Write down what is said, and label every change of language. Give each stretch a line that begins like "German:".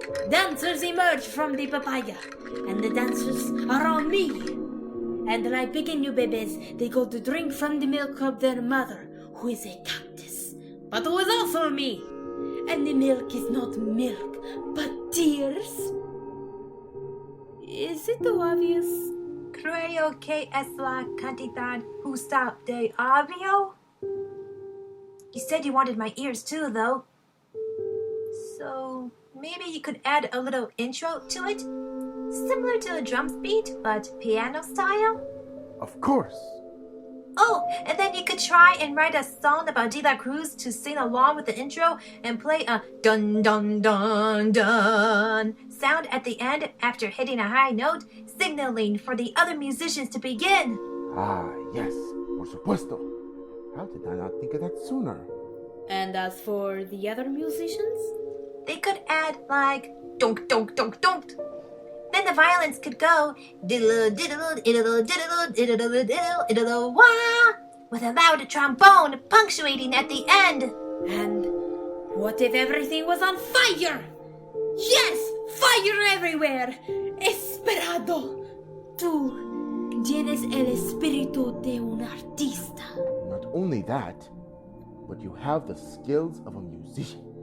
English: Dancers emerge from the papaya, and the dancers are all me. And like
Spanish: pequeño bebés,
English: they go to drink from the milk of their mother, who is a cactus, but who is also me. And the milk is not milk, but tears. Is it too obvious?
Spanish: Creo que es la cantidad justa de obvio.
English: You said you wanted my ears too, though. So maybe you could add a little intro to it? Similar to a drums beat, but piano style? Of course. Oh, and then you could try and write a song about De La Cruz to sing along with the intro and play a dun dun dun dun sound at the end after hitting a high note, signaling for the other musicians to begin. Ah, yes,
Spanish: por supuesto.
English: How did I not think of that sooner? And as for the other musicians? They could add like donk donk donk donk. Then the violins could go diddle diddle diddle diddle diddle diddle diddle wah, with a loud trombone punctuating at the end. And what if everything was on fire? Yes, fire everywhere.
Spanish: Esperado. Tú tienes el espíritu de un artista.
English: Not only that, but you have the skills of a musician.